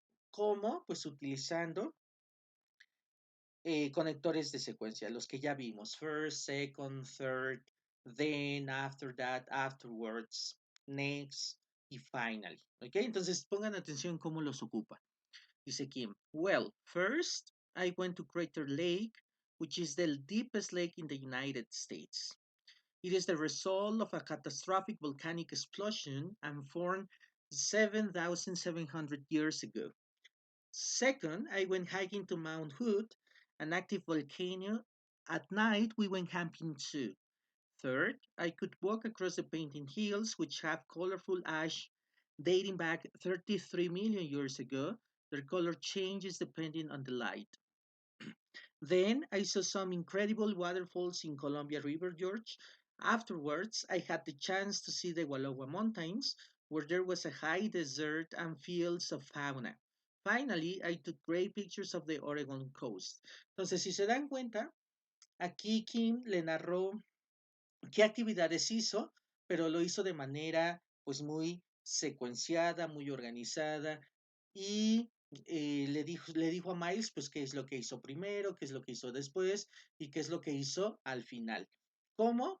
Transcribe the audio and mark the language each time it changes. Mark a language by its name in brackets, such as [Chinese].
[Spanish] ¿Cómo? Pues utilizando conectores de secuencia, los que ya vimos, first, second, third, then, after that, afterwards, next y finally. ¿Ok? Entonces pongan atención cómo los ocupa. [English] Dice Kim, well, first I went to Crater Lake, which is the deepest lake in the United States. It is the result of a catastrophic volcanic explosion and formed 7,700 years ago. Second, I went hiking to Mount Hood, an active volcano. At night, we went camping too. Third, I could walk across the Painted Hills, which have colorful ash dating back 33 million years ago. Their color changes depending on the light. Then I saw some incredible waterfalls in Columbia River, George. Afterwards, I had the chance to see the Wallowa Mountains, where there was a high desert and fields of fauna. Finally, I took great pictures of the Oregon coast. [Spanish] Entonces, si se dan cuenta, aquí Kim le narró qué actividades hizo, pero lo hizo de manera pues muy secuenciada, muy organizada y le dijo a Miles pues qué es lo que hizo primero, qué es lo que hizo después y qué es lo que hizo al final. ¿Cómo?